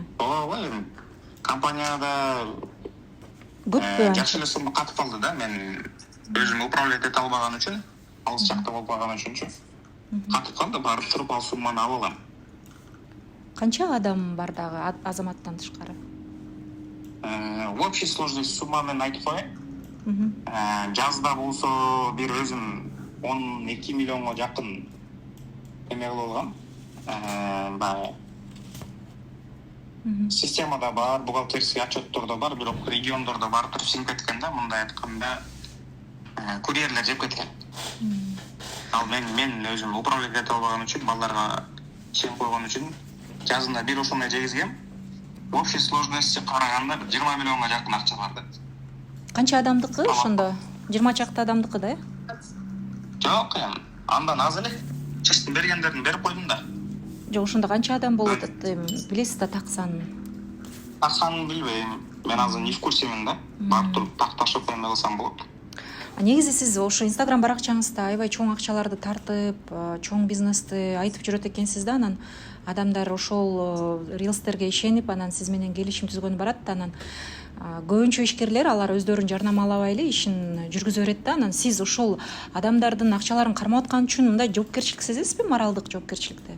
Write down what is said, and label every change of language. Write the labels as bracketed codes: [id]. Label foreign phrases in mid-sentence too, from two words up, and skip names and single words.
[ky] Ооба, компанияда көппү? Жакшы эле сумма катып калды да, мен өзүм управлять эте албаган үчүн, алыс жакта болуп калган үчүнчү. Катып калды, барып туруп ал сумманы алып алам. Канча адам бар дагы Азаматтан тышкары? [ru] В общей сложности [ky] сумма мен айтып коеюн. Жазда болсо бир өзүм 12 миллионго жакын эме кылып алгам. Системада бар, бухгалтерский отчеттордо бар, бирок региондордо бар туруп сиңип кеткен да, мындай айтканда курьерлер жеп кеткен. Ал мен өзүм управлять ете албаган үчүн, балдарга чейин койгон үчүн жазында бир ошондой жегизгем. [ru] В общей сложности [ky] караганда 20 миллионга жакын акча барды. Канча адамдыкы ошондо? 20 чакты адамдыкы да? Жок, андан аз эле. Чечтин бергендерин берип койдум да. Жок, ошондо канча адам болуп атат? Билесиз да так санын? Так санын билбейм. Мен азыр [ru] не в курсемин [ky] да. Барып туруп такташып эме кылсам болот. Негизи сиз ошо Instagram баракчаңызда аябай чоң акчаларды тартып, чоң бизнести айтып жүрөт экенсиз да, анан адамдар ошол рилстерге ишенип, анан сиз менен келишим түзгөнү барат да, анан көбүнчө ишкерлер алар өздөрүн жарнамалабай эле ишин жүргүзө берет да, анан сиз ошол адамдардын акчаларын кармап аткан үчүн мындай жоопкерчилик сезесизби, моралдык жоопкерчиликти?